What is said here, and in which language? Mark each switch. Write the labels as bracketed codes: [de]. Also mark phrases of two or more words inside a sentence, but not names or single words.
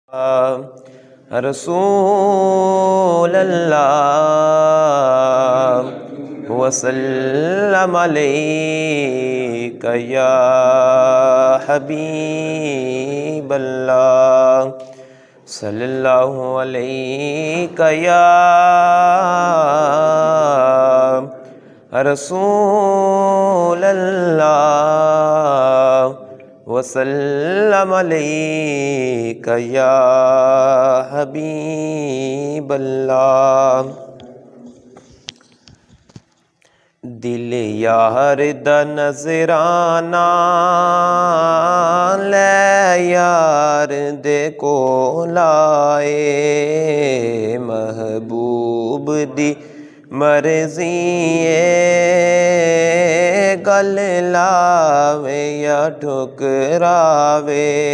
[ar] رسول الله وسلم عليك يا حبيب الله صلى الله عليك يا رسول الله وسلم عليك يا حبيب الله. [pa] دل یار دا نذرانہ لے یار دے کول آئے، محبوب دی مرضی اے گل لاوے یا ٹھکراوے,